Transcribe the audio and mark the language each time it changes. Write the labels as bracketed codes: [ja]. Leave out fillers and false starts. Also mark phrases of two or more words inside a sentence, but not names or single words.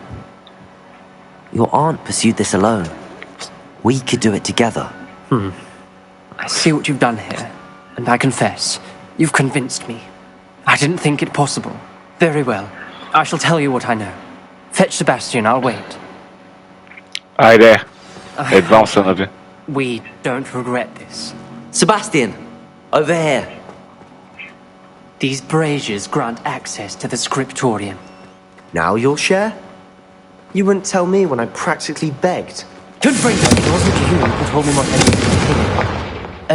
[en] Your aunt pursued this alone. We could do it together. I see what you've done here, and I confess, you've convinced me. I didn't think it possible. Very well. I shall tell you what I know. Fetch Sebastian, I'll wait. [bg] Айде! Едва се нави. [en] We don't regret this. Sebastian, over here. These braziers grant access to the scriptorium. Now you'll share? You wouldn't tell me when I practically begged. Confringo, it wasn't you who told me what I needed to hear.